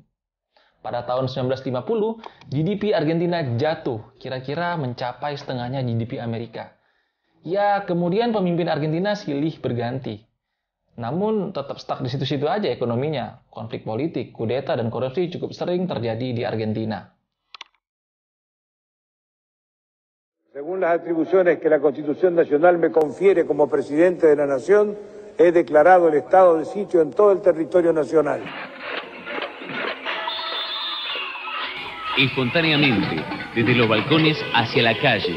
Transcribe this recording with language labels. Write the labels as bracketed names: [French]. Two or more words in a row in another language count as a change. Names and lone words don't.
[Indonesian] Pada tahun 1950, GDP Argentina jatuh, kira-kira mencapai setengahnya GDP Amerika. Ya, kemudian pemimpin Argentina silih berganti. Namun, tetap stuck di situ-situ aja ekonominya. Konflik politik, kudeta, dan korupsi cukup sering terjadi di Argentina. [Spanish] Según las atribuciones que la Constitución Nacional me confiere como presidente de la Nación, he declarado el estado de sitio en todo el territorio nacional. Espontáneamente, desde los balcones hacia la calle.